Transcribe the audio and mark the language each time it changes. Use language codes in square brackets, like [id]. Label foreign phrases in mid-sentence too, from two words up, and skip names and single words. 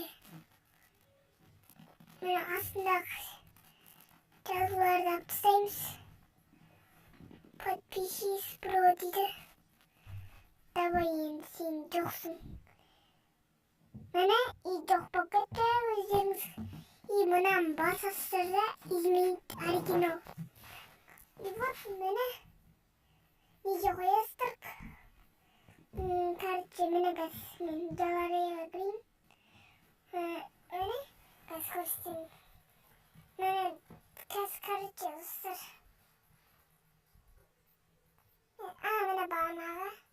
[kk] Мына астындағы жазуларды алып тастаймыз. [ru] Подпишись, бро [kk] дейді. Давай енді сен жоқсың. Міне, жоқ болып кетті өздеріңіз. Мынаны басасыздар да, [ru] изменить оригинал. И вот [kk] міне неге қоясыздар. Короче, міне қазір мен галереяға кірейін. Міне қазір көрсетейін. Міне қазір короче достар. Міне бағанағы.